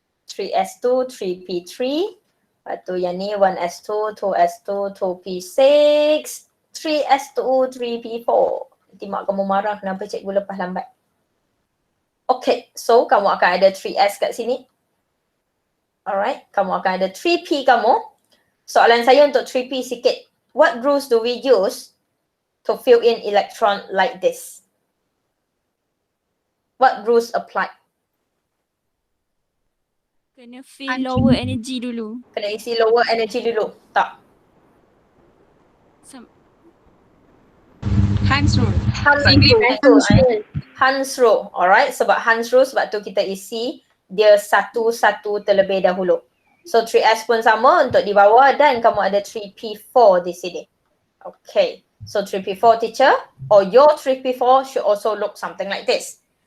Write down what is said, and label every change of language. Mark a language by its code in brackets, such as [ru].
[ms] 3S2, 3P3. Lepas tu yang ni 1S2, 2S2, 2P6, 3S2, 3P4. Nanti mak kamu marah kenapa cikgu lepas lambat. Okay, so kamu akan ada 3S kat sini. Alright, kamu akan ada 3P kamu. Soalan saya untuk 3P sikit. [en] What rules do we use to fill in electron like this? What rules apply? [ms] Kena [en] fill lower energy [ms] dulu. Kena isi [en] lower energy [ms] dulu. Tak. Hans rule. Hans rule. Alright, sebab Hans rule sebab tu kita isi dia satu-satu terlebih dahulu. So 3S pun sama untuk di bawah dan kamu ada 3P4 di sini. Okay. [en] So 3P4 teacher or your 3P4 should also look something like this.